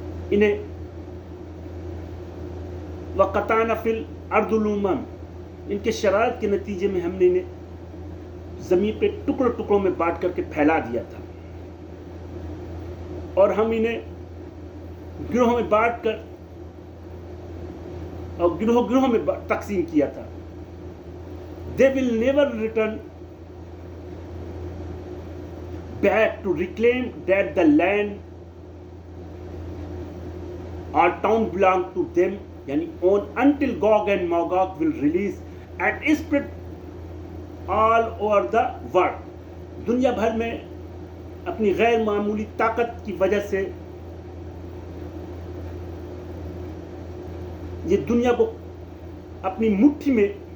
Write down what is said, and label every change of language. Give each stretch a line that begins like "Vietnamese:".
Urdu: انہیں
Arabic: وَقَطَعْنَا فِي الْأَرْضِ الْأُمَمَ،
Urdu: ان کے شرارت کے نتیجے میں ہم نے انہیں زمین پہ ٹکڑوں ٹکڑوں میں بانٹ کر کے پھیلا دیا تھا، اور ہم انہیں گروہوں میں بانٹ کر اور گروہوں میں تقسیم کیا تھا.
English: They will never return back to reclaim that the land or town belong to them, یعنی own, until Gog and Magog will release and spread all over the world.
Urdu: دنیا بھر میں اپنی غیر معمولی طاقت کی وجہ سے یہ دنیا کو اپنی مٹھی میں